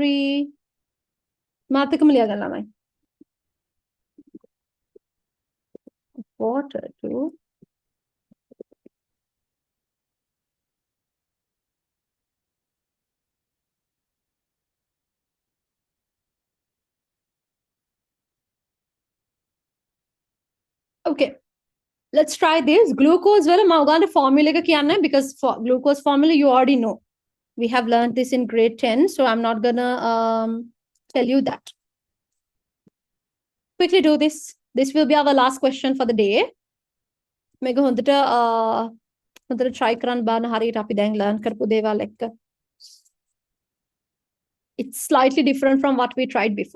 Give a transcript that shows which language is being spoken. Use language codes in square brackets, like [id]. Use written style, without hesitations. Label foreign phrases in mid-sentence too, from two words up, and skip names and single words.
[si] මාතකම ලියා ගන්න ළමයි. [en] Water to okay, let's try this. [si] Glucose වල මම ඔයගන්ට formula එක කියන්නේ [en] because for glucose formula you already know. We have learned this in grade 10, so I'm not gonna tell you that. Quickly do this. This will be our last question for the day. [si] මේක හොඳට හොඳට try කරන්න බලන්න හරියට අපි දැන් learn කරපු දේවල් එක්ක. [en] It's slightly different from what we tried before.